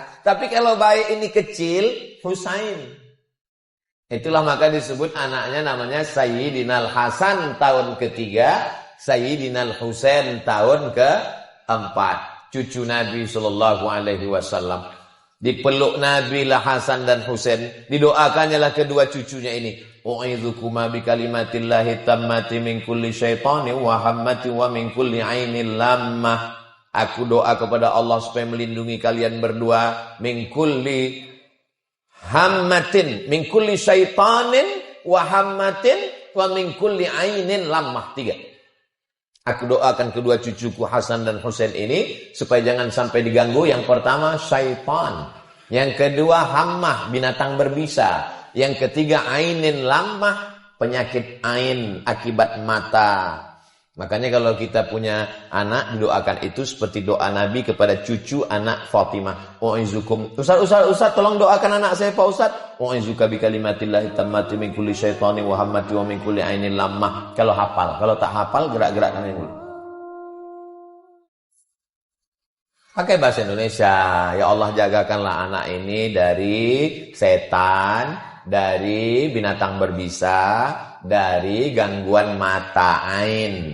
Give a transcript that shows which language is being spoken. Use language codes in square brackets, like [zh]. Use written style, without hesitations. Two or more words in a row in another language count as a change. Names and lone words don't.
[id] Tapi kalau baik ini kecil, Husain. Itulah maka disebut anaknya namanya Sayyidinal Hasan tahun ketiga, Sayyidinal Husain tahun keempat. Cucu Nabi [ar] صلى الله عليه وسلم. [id] Dipeluk Nabi lah Hasan dan Husain. Didoakannya lah kedua cucunya ini. [ar] أعيذكما بكلمات الله التامة من كل شيطان وهامة ومن كل عين لامة. [id] Aku doa kepada Allah supaya melindungi kalian berdua [ar] من كل هامة، من كل شيطان وهامة ومن كل عين لامة. [id] 3. Aku doakan kedua cucuku Hasan dan Husain ini supaya jangan sampai diganggu. Yang pertama syaitan, yang kedua hammah, binatang berbisa, yang ketiga [ar] عين لامة, [id] penyakit ain akibat mata. Makanya kalau kita punya anak didoakan itu seperti doa Nabi kepada cucu anak Fatimah. U'izukum. Ustaz, tolong doakan anak saya Pak Ustaz. [ar] أعيذك بكلمات الله التامة من كل شيطان وهامة ومن كل عين لامة. [id] Kalau hafal, kalau tak hafal gerak-gerakkan ini. Pakai bahasa Indonesia. Ya Allah, jagakanlah anak ini dari setan, dari binatang berbisa, dari gangguan mata ain.